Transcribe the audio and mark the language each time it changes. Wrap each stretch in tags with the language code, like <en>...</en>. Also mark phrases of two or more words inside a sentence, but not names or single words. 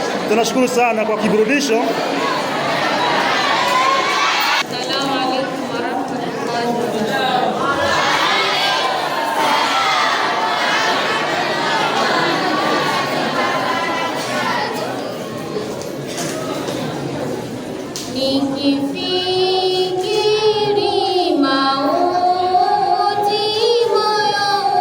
<sw>Tunashukuru sana kwa kiburudisho.</sw> <ar>السلام عليكم ورحمة الله وبركاته.</ar> <sw>Nikifikiri mauti moyo</sw>